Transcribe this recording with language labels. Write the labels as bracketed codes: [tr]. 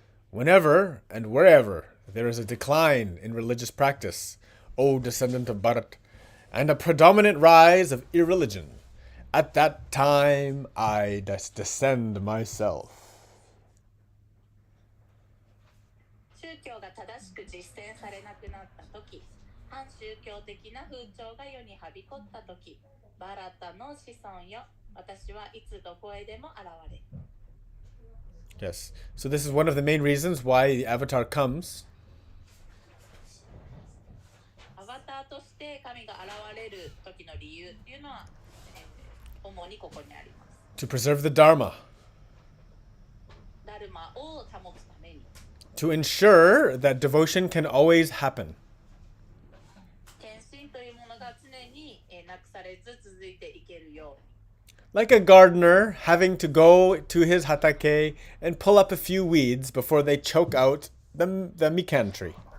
[en] Whenever and wherever there is a decline in religious practice, O descendant of Bharat, and a predominant rise of irreligion, at that time I descend myself. [ja] 宗教が正しく実践されなくなったとき、反宗教的な風潮が世にはびこったとき、バラタの子孫よ、私はいつどこへでも現れ。 [en] Yes. So this is one of the main reasons why the avatar comes. [ja] アバターとして神が現れる時の理由っていうのは、主にここにあります。 [en] To preserve the Dharma. [ja] ダルマを保つために。 [en] To ensure that devotion can always happen. [ja] 献身というものが常になくされず続いていけるように。 [en] Like a gardener having to go to his hatake and pull up a few weeds before they choke out the mikan tree.